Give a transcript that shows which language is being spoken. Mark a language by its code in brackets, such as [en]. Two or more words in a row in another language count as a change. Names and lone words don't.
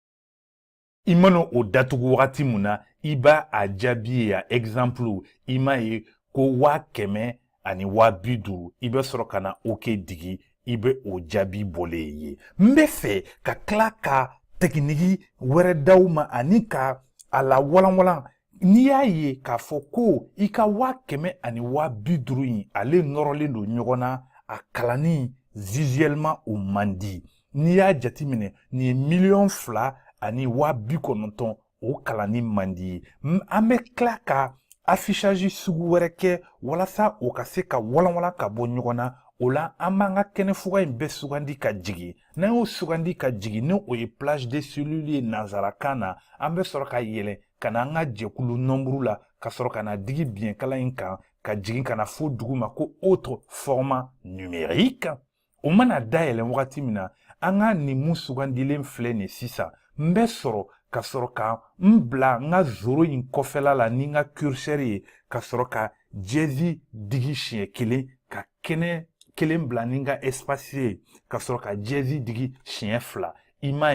[bm] i mana o datugu wagati min na i b'a a jaabi ye yan exemple i m'a ye ko 500 ani 50 i bɛ sɔrɔ ka na OK digi i bɛ o jaabi bɔlen ye n bɛ fɛ ka tila ka tɛkiniki wɛrɛ d'aw ma ani ka a la walanwalan n'i y'a ye k'a fɔ ko i ka 500 ani 50 in ale nɔrɔlen don ɲɔgɔn na a kalanni visuellement o man di n'i y'a jateminɛ nin ye 2 ani 90,000 o kalanni man di ye an bɛ tila ka affichage sugu wɛrɛ kɛ walasa o ka se ka walanwalan ka bɔ ɲɔgɔn na o la an b'an ka kɛnɛfuga in bɛɛ sugandi ka jigin n'an y'o sugandi ka jigin ni o ye [fr] plage de cellules [bm] ye nanzarakan na an bɛ sɔrɔ ka yɛlɛn ka na an ka jɛkulu nombre la ka sɔrɔ ka na digi biɲɛkala in kan ka jigin ka na fo dugu ma ko autre [fr] format numérique [bm] o mana dayɛlɛn wagati min na an ka nin mun sugandilen filɛ nin sisan n bɛ sɔrɔ ka sɔrɔ ka n bila n ka zoro in kɔfɛla la ni n ka curseur ye ka sɔrɔ ka dièse digi siɲɛ kelen ka kɛnɛ kelen bila ni n ka espace ye ka sɔrɔ ka dièse digi siɲɛ 2 i m'a